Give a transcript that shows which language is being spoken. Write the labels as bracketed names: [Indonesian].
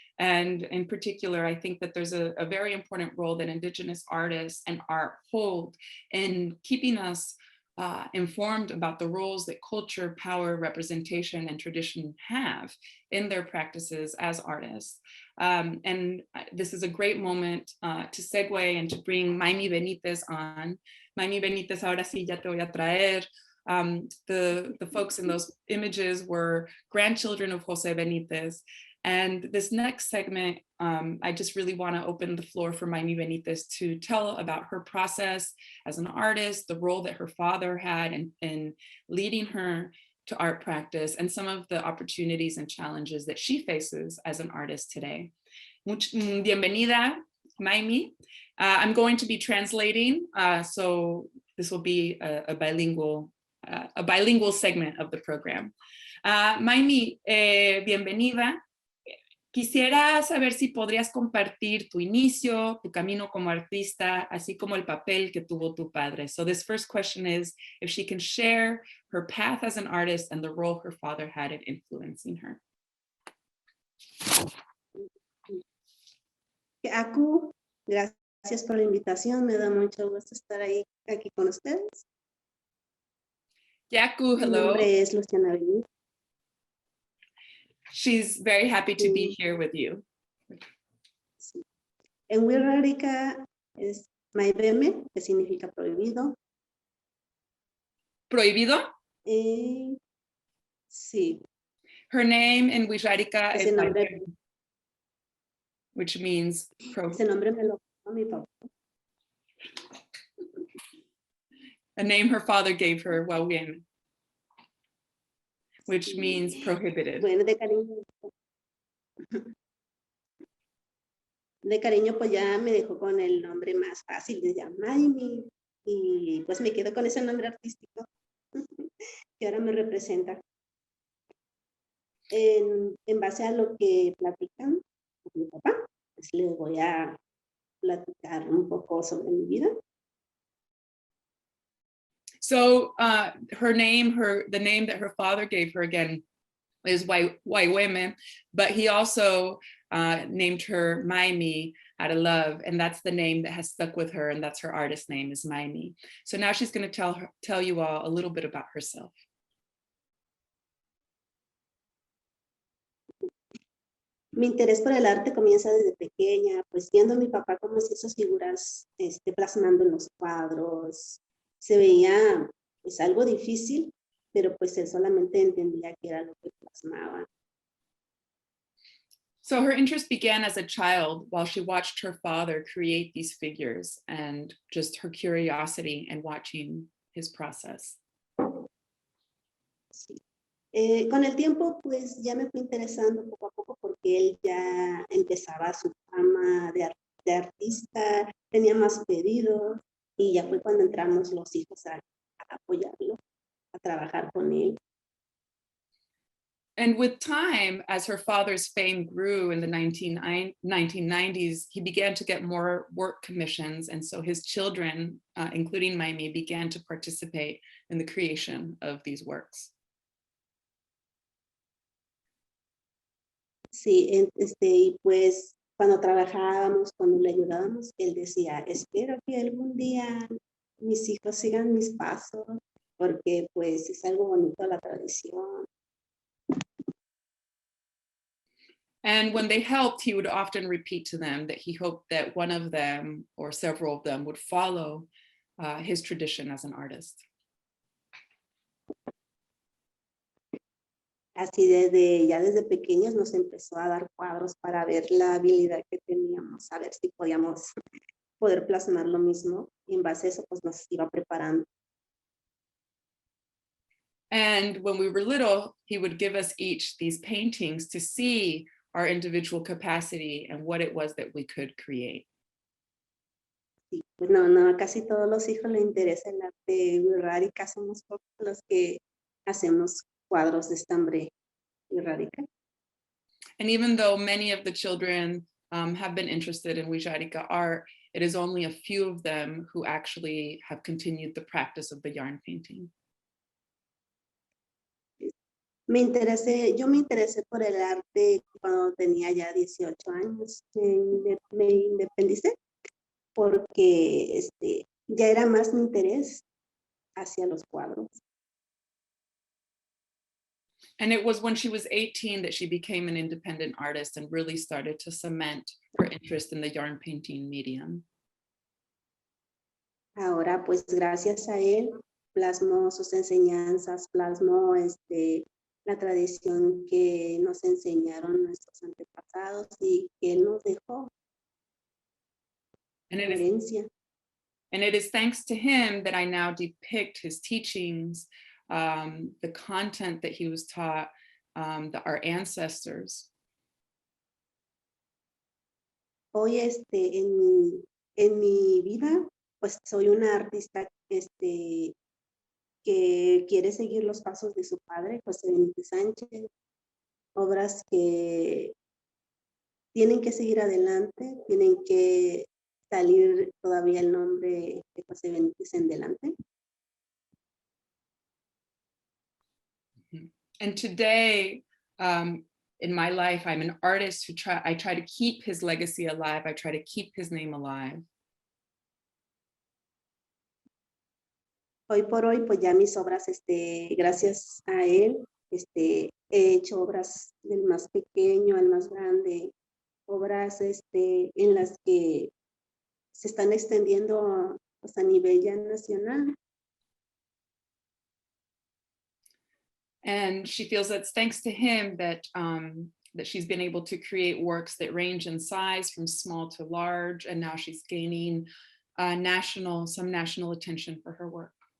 [English] And in particular, I think that there's a very important role that Indigenous artists and art hold in keeping us informed about the roles that culture, power, representation, and tradition have in their practices as artists. And this is a great moment to segue and to bring Maymi Benitez on. [Spanish] Maymi Benitez, ahora sí ya te voy a traer. [English] The folks in those images were grandchildren of José Benítez. And this next segment I just really want to open the floor for Maymi Benitez to tell about her process as an artist, the role that her father had in leading her to art practice, and some of the opportunities and challenges that she faces as an artist today. [Spanish] Bienvenida, Maymi. [English] I'm going to be translating, so this will be a bilingual segment of the program. [Spanish] Maymi, bienvenida. Quisiera saber si podrías compartir tu inicio, tu camino como artista, así como el papel que tuvo tu padre. [English] So this first question is if she can share her path as an artist and the role her father had in influencing her. [Spanish] Aku, gracias por la invitación. Me da mucho gusto estar aquí con ustedes. Yaku, Mi [English] hello. [Spanish] nombre es Luciana Benítez. [English] She's very happy to be here with you. [Spanish] Sí. En Wixárika es Maymi, que significa prohibido. ¿Prohibido? Sí. [English] Her name in Wixárika is [Spanish] Nombre, [English] which means [Spanish] ese nombre me lo puso mi papá. [English] A name her father gave her, Wawin, which means prohibited. [Spanish] Bueno, de cariño pues ya me dejó con el nombre más fácil de Maymi, y pues me quedo con ese nombre artístico que ahora me representa. En base a lo que platican con mi papá, pues les voy a platicar un poco sobre mi vida. [English] So her name, the name that her father gave her again is Waiweme, but he also named her Maymi out of love, and that's the name that has stuck with her, and that's her artist name is Maymi. So now she's going to tell you all a little bit about herself. [Spanish] Mi interés por el arte comienza desde pequeña, pues viendo a mi papá cómo hacía esas figuras plasmando en los cuadros. Se veía pues algo difícil, pero pues él solamente entendía que era lo que plasmaba. [English] So her interest began as a child while she watched her father create these figures, and just her curiosity and watching his process. [Spanish] Sí. Con el tiempo pues ya me fui interesando poco a poco porque él ya empezaba su fama de artista, tenía más pedidos, y ya fue cuando entramos los hijos a apoyarlo, a trabajar con él. [English] And with time, as her father's fame grew in the 1990s, he began to get more work commissions. And so his children, including Maymi, began to participate in the creation of these works. [Spanish] Sí, y pues cuando trabajábamos, cuando le ayudábamos, él decía, espero que algún día mis hijos sigan mis pasos, porque pues es algo bonito la tradición. [English] And when they helped, he would often repeat to them that he hoped that one of them or several of them would follow his tradition as an artist. [Spanish] Así desde pequeños nos empezó a dar cuadros para ver la habilidad que teníamos, a ver si podíamos poder plasmar lo mismo, y en base a eso pues nos iba preparando. [English] And when we were little, he would give us each these paintings to see our individual capacity and what it was that we could create. [Spanish] Sí, pues no, casi todos los hijos les interesa el arte Wixárika, somos pocos los que hacemos cuadros de estambre Wixárika. [English] And even though many of the children have been interested in Wixárika art, it is only a few of them who actually have continued the practice of the yarn painting. [Spanish] Yo me interesé por el arte cuando tenía ya 18 años. Me independicé porque ya era más mi interés hacia los cuadros. [English] And it was when she was 18 that she became an independent artist and really started to cement her interest in the yarn painting medium. [Spanish] Ahora, pues gracias a él, plasmó sus enseñanzas, plasmó la tradición que nos enseñaron nuestros antepasados y que él nos dejó [English] And [Spanish] como [English] it is [Spanish] herencia. [English] And it is thanks to him that I now depict his teachings, the content that he was taught, our ancestors. [Spanish] Hoy en mi vida, pues soy una artista que quiere seguir los pasos de su padre, José Benítez Sánchez, obras que tienen que seguir adelante, tienen que salir todavía el nombre de José Benítez en delante. [English] And today, in my life, I'm an artist who I try to keep his legacy alive. I try to keep his name alive. [Spanish] Hoy por hoy, pues ya mis obras, gracias a él, he hecho obras del más pequeño al más grande, obras en las que se están extendiendo pues, a nivel ya nacional. [English] And she feels that it's thanks to him that that she's been able to create works that range in size from small to large, and now she's gaining some national attention for her work.